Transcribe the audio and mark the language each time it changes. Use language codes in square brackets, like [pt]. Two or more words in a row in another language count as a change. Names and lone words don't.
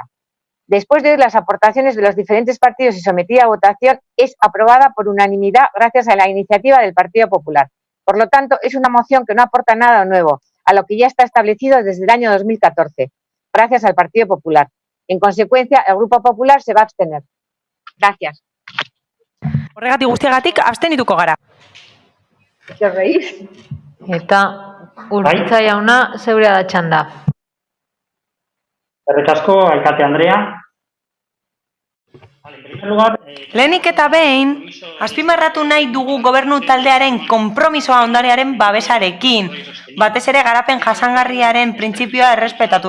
[es] Después de oír las aportaciones de los diferentes partidos y sometida a votación, es aprobada por unanimidad gracias a la iniciativa del Partido Popular. Por lo tanto, es una moción que no aporta nada nuevo a lo que ya está establecido desde el año 2014, gracias al Partido Popular. En consecuencia, el Grupo Popular se va a abstener. Gracias. [eu] Horregatik guztiagatik abstenituko gara. [es] ¿Os reís? [eu] Eta Urritza jauna zeurea da txanda. Eskerrik asko, alkate Andrea. Lehenik eta behin, azpimarratu nahi dugu gobernu taldearen konpromisoa ondarearen babesarekin, batez ere garapen jasangarriaren printzipioa errespetatuz.